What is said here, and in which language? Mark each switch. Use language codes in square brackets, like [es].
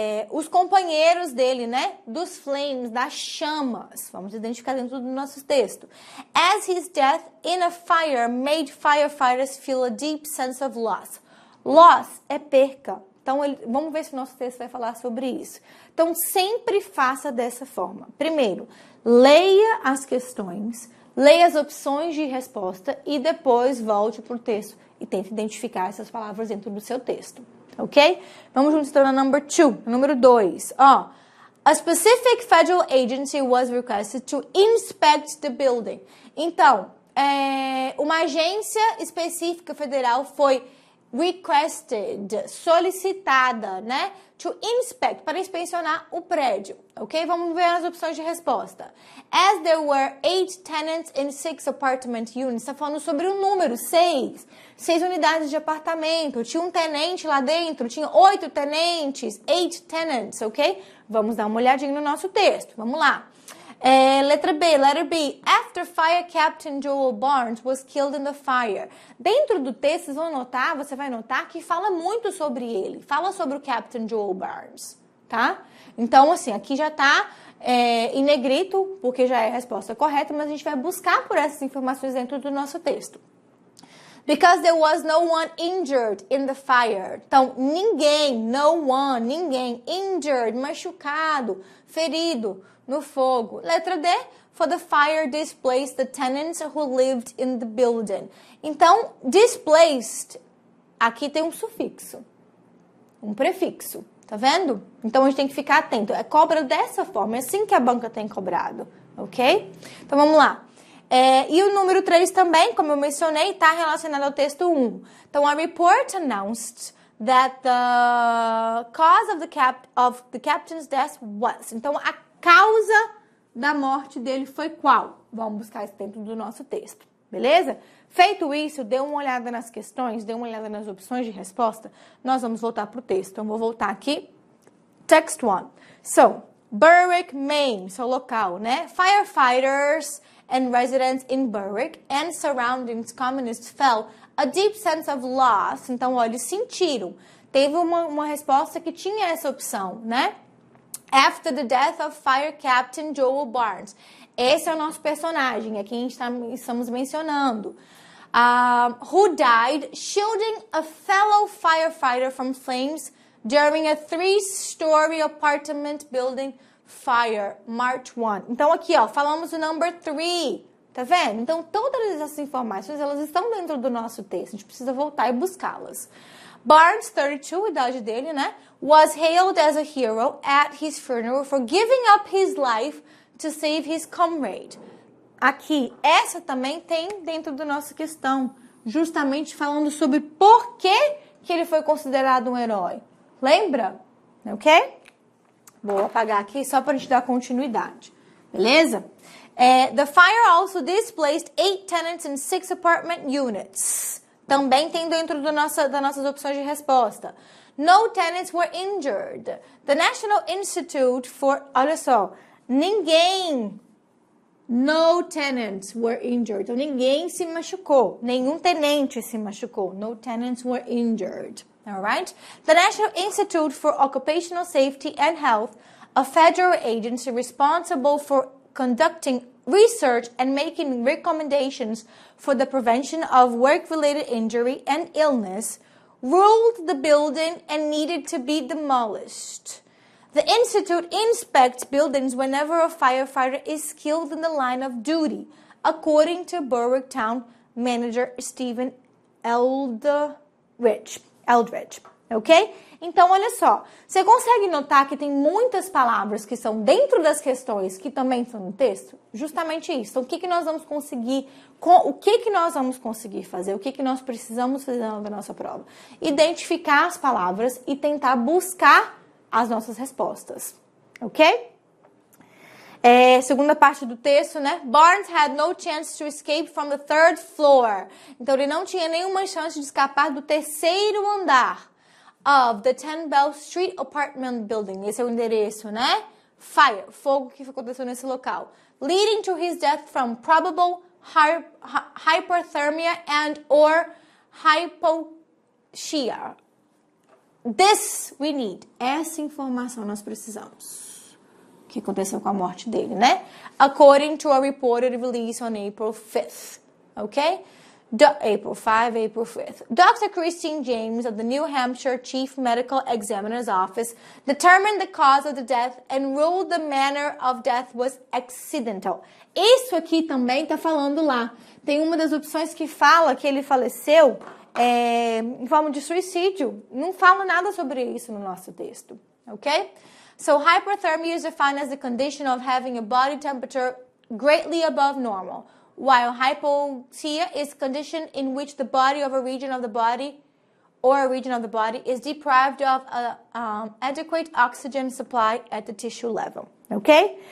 [pt] Os companheiros dele, né? Dos flames, das chamas. Vamos identificar dentro do nosso texto. [en] As his death in a fire made firefighters feel a deep sense of loss. [pt] Loss é perca. Então, vamos ver se o nosso texto vai falar sobre isso. Então, sempre faça dessa forma. Primeiro, leia as questões, leia as opções de resposta e depois volte para o texto e tente identificar essas palavras dentro do seu texto, ok? Vamos juntos então na número 2. [en] Ó, a specific federal agency was requested to inspect the building. [pt] Então, uma agência específica federal foi requested, solicitada, né? [en] To inspect, [pt] para inspecionar o prédio, ok? Vamos ver as opções de resposta. [en] As there were 8 tenants in 6 apartment units. [pt] Está falando sobre o número 6. 6 unidades de apartamento. Tinha um tenente lá dentro. Tinha 8 tenentes. 8 tenants, ok? Vamos dar uma olhadinha no nosso texto. Vamos lá. Letter B. [en] After Fire Captain Joel Barnes was killed in the fire. [pt] Dentro do texto, você vai notar que fala muito sobre ele. Fala sobre o Captain Joel Barnes, tá? Então, assim, aqui já tá em negrito, porque já é a resposta correta, mas a gente vai buscar por essas informações dentro do nosso texto. [en] Because there was no one injured in the fire. [pt] Então, ninguém, no one, ninguém, injured, machucado, ferido no fogo. Letra D, [en] for the fire displaced the tenants who lived in the building. [pt] Então, displaced, aqui tem um sufixo, um prefixo, tá vendo? Então, a gente tem que ficar atento. Cobra dessa forma, é assim que a banca tem cobrado, ok? Então, vamos lá. E o número 3 também, como eu mencionei, está relacionado ao texto 1. [en] Então, a report announced that the cause of the captain's death was. [pt] Então, a causa da morte dele foi qual? Vamos buscar isso dentro do nosso texto, beleza? Feito isso, dê uma olhada nas questões, dê uma olhada nas opções de resposta. Nós vamos voltar para o texto. Então, vou voltar aqui. Text 1. So, Berwick, Maine, seu local, né? [en] Firefighters and residents in Berwick and surrounding communities felt a deep sense of loss. [pt] Então, olha, eles sentiram. Teve uma resposta que tinha essa opção, né? [en] After the death of Fire Captain Joel Barnes. [pt] Esse é o nosso personagem, aqui estamos mencionando. [en] Who died shielding a fellow firefighter from flames during a 3-story apartment building fire, March 1. [pt] Então, aqui, ó, falamos o number 3, tá vendo? Então, todas essas informações, elas estão dentro do nosso texto. A gente precisa voltar e buscá-las. Barnes, 32, idade dele, né? [en] Was hailed as a hero at his funeral for giving up his life to save his comrade. [pt] Aqui, essa também tem dentro da nossa questão, justamente falando sobre por que ele foi considerado um herói. Lembra? Ok? Vou apagar aqui só para a gente dar continuidade. Beleza? The fire also displaced 8 tenants in 6 apartment units. Também tem dentro das nossas opções de resposta. [en] No tenants were injured. The National Institute for... [pt] Olha só. [en] Ninguém... No tenants were injured. [pt] Então, ninguém se machucou. Nenhum tenente se machucou. [en] No tenants were injured. All right? The National Institute for Occupational Safety and Health, a federal agency responsible for conducting research and making recommendations for the prevention of work-related injury and illness, ruled the building and needed to be demolished. The Institute inspects buildings whenever a firefighter is killed in the line of duty, according to Berwick Town Manager Stephen Eldridge. [pt] Ok? Então, olha só. Você consegue notar que tem muitas palavras que são dentro das questões que também estão no texto? Justamente isso. Então, o que nós vamos conseguir fazer? O que nós precisamos fazer na nossa prova? Identificar as palavras e tentar buscar as nossas respostas. Ok? Segunda parte do texto, né? [en] Barnes had no chance to escape from the 3rd floor. [pt] Então, ele não tinha nenhuma chance de escapar do 3º andar [en] of the 10 Bell Street Apartment Building. [pt] Esse é o endereço, né? Fire, fogo que aconteceu nesse local. [en] Leading to his death from probable hypothermia and or hypoxia. This we need. [pt] Essa informação nós precisamos. O que aconteceu com a morte dele, né? [en] According to a reported release on April 5th. Ok? April 5, April 5th. Dr. Christine James of the New Hampshire Chief Medical Examiner's Office determined the cause of the death and ruled the manner of death was accidental. [pt] Isso aqui também tá falando lá. Tem uma das opções que fala que ele faleceu em forma de suicídio. Não fala nada sobre isso no nosso texto, ok? [en] So, hypothermia is defined as the condition of having a body temperature greatly above normal, while hypoxia is a condition in which the body of a region of the body or a region of the body is deprived of adequate oxygen supply at the tissue level, ok?